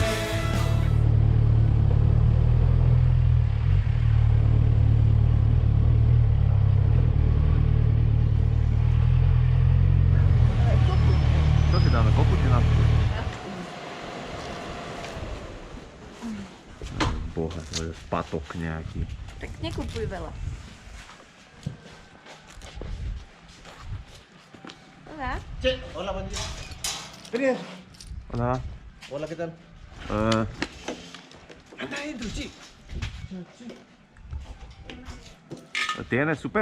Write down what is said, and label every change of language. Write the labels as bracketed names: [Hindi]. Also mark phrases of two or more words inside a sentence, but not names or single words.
[Slovak] Čo si dáme, kokuť na to? Boha, to je patok nejaký. Tak nekupuj veľa. [Spanish] Hola. Che, hola, buen día. Vení. Hola. Hola, ¿qué tal? Anda adentro, sí. ¿Tienes super?